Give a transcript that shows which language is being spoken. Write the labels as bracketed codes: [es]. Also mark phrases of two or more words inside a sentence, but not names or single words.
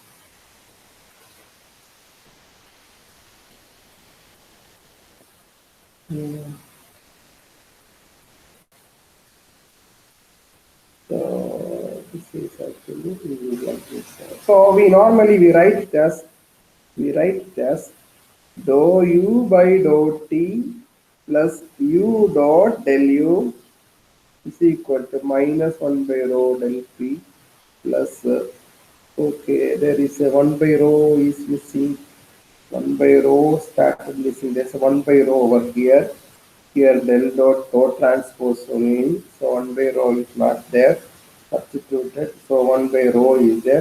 [en] So this is actually like this. So we normally we write as dou u by dou t plus u dot del u is equal to minus 1 by rho del p plus okay, there is a 1 by rho is missing, 1 by rho started missing, there's a 1 by rho over here. Here del dot rho transpose only, so 1 by rho is not there, substituted, so 1 by rho is there.